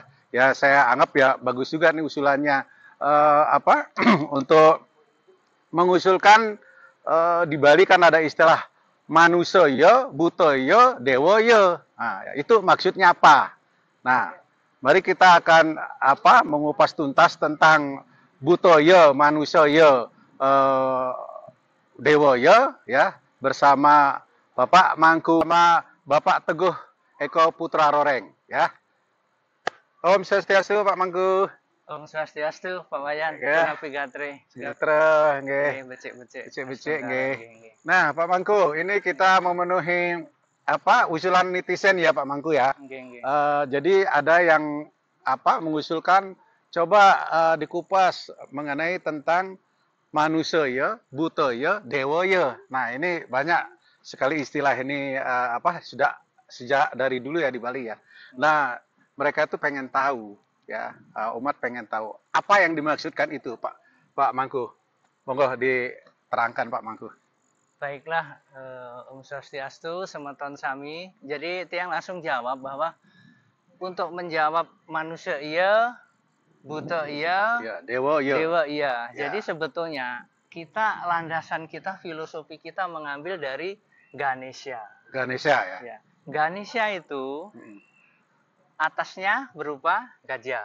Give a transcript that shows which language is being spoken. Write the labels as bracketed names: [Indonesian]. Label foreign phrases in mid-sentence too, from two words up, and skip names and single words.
[Indonesian] Ya, saya anggap ya bagus juga nih usulannya, untuk mengusulkan di Bali kan ada istilah manusia, butoyo, dewoyo. Nah, itu maksudnya apa? Nah, mari kita akan mengupas tuntas tentang butoyo, manusia, dewoyo ya, bersama Bapak Mangku sama Bapak Teguh Eko Putra Roreng ya. Om Swastiastu Pak Mangku. Om Swastiastu Pak Wayan, Ya. [Balinese] Punapi Gatre. [Indonesian] Sejahtera nggih. [Balinese] Becik-becik. Becik-becik nggih. Nah, Pak Mangku, [Indonesian] ini kita memenuhi usulan netizen ya Pak Mangku ya. Nggih. Jadi ada yang mengusulkan coba dikupas mengenai tentang manusia, butoyo, dewoyo. Nah, ini banyak sekali istilah ini sudah sejak dari dulu ya di Bali ya. Nah, mereka itu pengen tahu ya, umat pengen tahu apa yang dimaksudkan itu Pak Mangku. Monggo diterangkan Pak Mangku. Baiklah, Om Swastiastu, [Balinese] semeton sami. [Indonesian] Jadi tiang langsung jawab bahwa untuk menjawab manusia iya, buta iya, Ya, dewa dewa Ya. iya. Jadi sebetulnya kita landasan kita, filosofi kita mengambil dari Ganesha. Ganesha ya. Ya. Ganesha itu atasnya berupa gajah.